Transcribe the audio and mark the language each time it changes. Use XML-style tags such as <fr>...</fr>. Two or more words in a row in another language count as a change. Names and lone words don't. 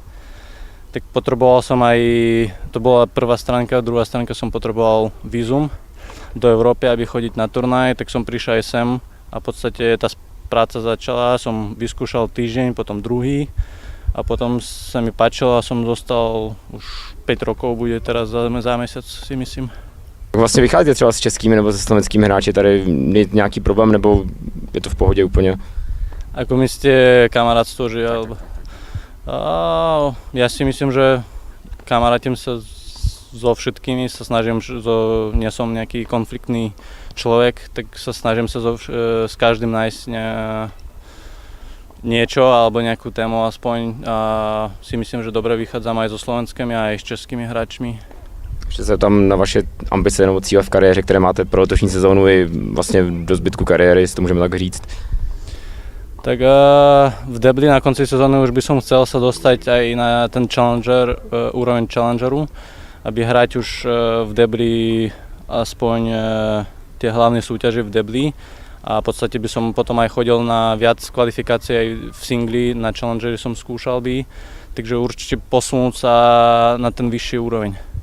<sk>Tak potreboval som aj, to bola prvá stránka, druhá stránka som potreboval vízum do Európy, aby chodiť na turnaj, tak som prišiel aj sem a v podstate tá práca začala, som vyskúšal týždeň, potom druhý a potom sa mi páčilo a som zostal už 5 rokov, bude teraz za mesiac, si myslím.</sk> <cs>Vlastně vycházíte třeba s českými nebo se slovenskými hráči, tady je nějaký problém nebo je to v pohodě úplně?</cs> <sk>Ako myslíte kamarátstvo, že ja si myslím, že kamarátim sa so všetkými, sa snažím, nie som nejaký konfliktný človek, tak sa snažím sa s každým nájsť niečo alebo nejakú tému aspoň a si myslím, že dobre vychádzam aj so slovenskými a aj s českými hráčmi.</sk> <cs>Ještě se tam na vaše ambice nebo cíle v kariéře, které máte pro letošní sezónu i vlastně do zbytku kariéry, jestli to můžeme tak říct.</cs> <sk>Tak v debli na konci sezóny už by som chcel sa dostať aj na ten challenger, úroveň challengeru, aby hrať už v debli aspoň tie hlavné súťaže v debli a v podstate by som potom aj chodil na viac kvalifikácií aj v singli, na challengeri som skúšal by, takže určite posunúť sa na ten vyšší úroveň.</sk>